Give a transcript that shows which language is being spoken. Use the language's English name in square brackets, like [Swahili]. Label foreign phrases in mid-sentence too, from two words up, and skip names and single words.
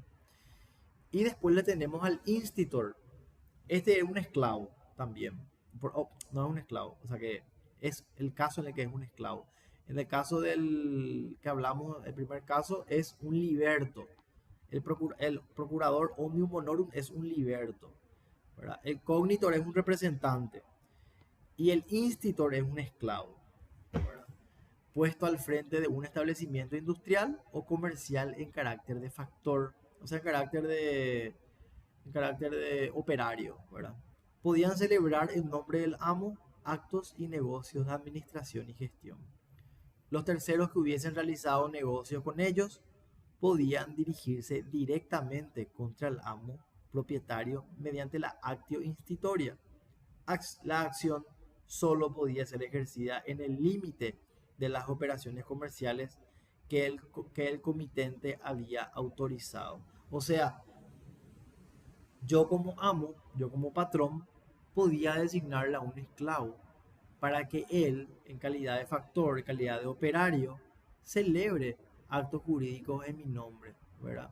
[Spanish] Y después le tenemos al institor. Este es un esclavo también. No es un esclavo, o sea que es el caso en el que es un esclavo. En el caso del que hablamos, el primer caso es un liberto. El procurador [Latin] omnium bonorum [Spanish] es un liberto, ¿verdad? El cognitor es un representante y el institor es un esclavo, ¿verdad? Puesto al frente de un establecimiento industrial o comercial en carácter de factor, o sea, en carácter de operario, ¿verdad? Podían celebrar en nombre del amo actos y negocios de administración y gestión. Los terceros que hubiesen realizado negocios con ellos podían dirigirse directamente contra el amo propietario mediante la [Latin] actio institutoria. [Spanish] La acción solo podía ser ejercida en el límite de las operaciones comerciales que el comitente había autorizado. O sea, yo como amo, yo como patrón, podía designarle a un esclavo para que él, en calidad de factor, en calidad de operario, celebre actos jurídicos en mi nombre, ¿verdad?